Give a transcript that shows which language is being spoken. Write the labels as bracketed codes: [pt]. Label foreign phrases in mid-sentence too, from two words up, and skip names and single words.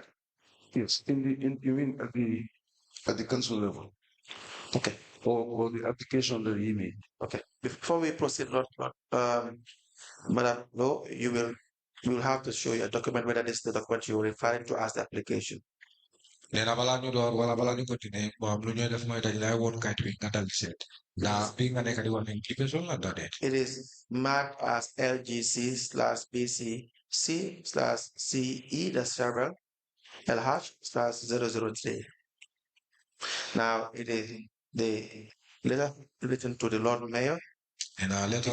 [en] Yes. You mean at the council level. Okay. Or the application that he made. Okay. Before we proceed, Madam Lowe, you will have to show your document whether this is the document you are referring to as the application. [wo] Nena bala ñu door wala bala ñu continuer bo am lu ñoy def moy dañ lay won kayit wi nga dal di set da bi nga nekk di wax application la da det. [en] It is marked as LGC/BCC/CE, the server, LH/003. Now it is the letter written to the Lord Mayor. And a letter